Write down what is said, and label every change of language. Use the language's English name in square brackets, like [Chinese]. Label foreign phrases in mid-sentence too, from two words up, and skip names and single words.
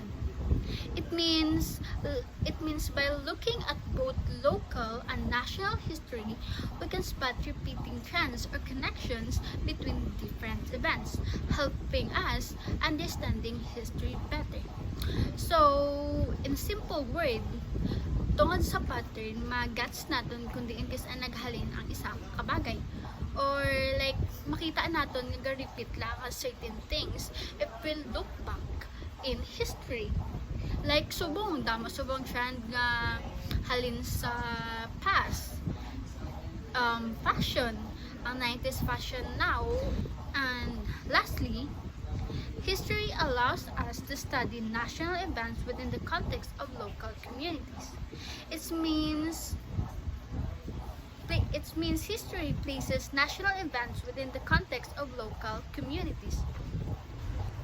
[English] It means by looking at both local and national history, we can spot repeating trends or connections between different events, helping us understanding history better. So, in simple word, [Hiligaynon] tungod sa pattern, magats natin kung diin kis naghalin ang isang kabagay. [English] Or like, [Hiligaynon] makita natin nag-repeat lang [English] certain things if we look back in history. [Hiligaynon] Like subong trend nga halin sa past. [English] Fashion, ang 90s fashion now. And lastly, history allows us to study national events within the context of local communities. It means history places national events within the context of local communities.